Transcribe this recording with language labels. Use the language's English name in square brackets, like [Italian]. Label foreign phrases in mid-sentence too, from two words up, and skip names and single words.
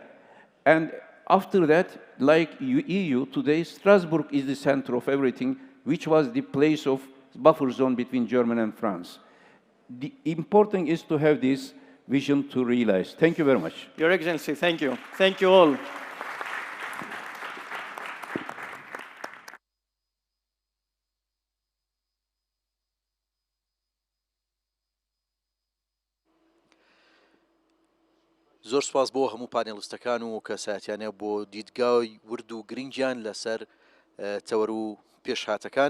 [English] And after that, like EU, today Strasbourg is the center of everything, which was the place of buffer zone between Germany and France. The important is to have this vision to realize. Thank you very much. Your Excellency, thank you. Thank you all. [Central Kurdish] زۆر سپاس بۆ هەموو پانێڵستەکان و کەساتیانە بۆ دیدگای ورد و گرنگیان لەسەر تەوەر و پێشهاتەکان.